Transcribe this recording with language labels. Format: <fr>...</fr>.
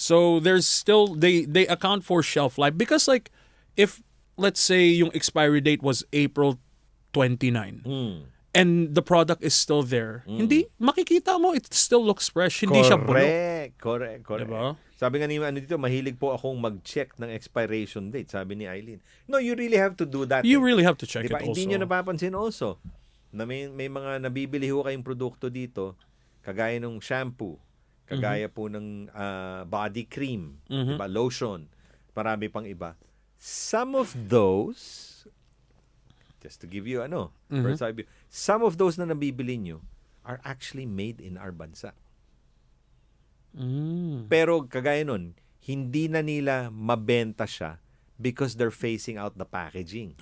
<en>So there's still they account for shelf life because like if let's say yung expiry date was April 29 and the product is still there,</en> <tl>hindi makikita mo</tl> <en>it still looks fresh,</en> <tl>hindi siya bulok.</tl> <en>Correct.</en> <tl>Diba? Sabi nga ni dito, mahilig po akong mag-check ng expiration date, sabi ni Eileen.</tl> <en>No, you really have to do that. You really have to check</en> <tl>diba?</tl> <en>it also.</en> <tl>Hindi nyo napapansin also na may mga nabibili ho kayong produkto dito, kagaya ng shampoo, kagaya po ng body cream, diba? Lotion, marami pang iba.</tl> <en>Some of those, just to give you first view, some of those</en> <tl>na nabibili nyo</tl> <en>are actually made in our bansa.</en> <tl>Pero kagaya nun, hindi na nila mabenta siya</tl> <en>because they're phasing out the packaging.</en>